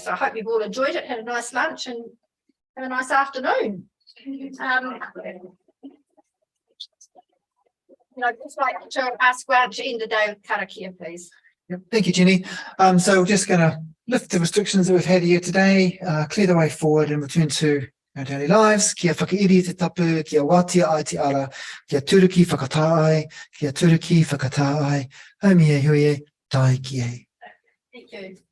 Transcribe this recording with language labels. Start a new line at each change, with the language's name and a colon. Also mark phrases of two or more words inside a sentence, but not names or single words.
English: So I hope you've all enjoyed it, had a nice lunch and have a nice afternoon. Just like to ask Grant to end the day with karakia, please. Yep, thank you, Jenny. So we're just going to lift the restrictions that we've had here today, clear the way forward and return to our daily lives.
Māori: Kia whakairi te tapu, kia watia ai te ara, kia turuki whakatāai, kia turuki whakatāai, haumi e hui e, tai ki e.
English: Thank you.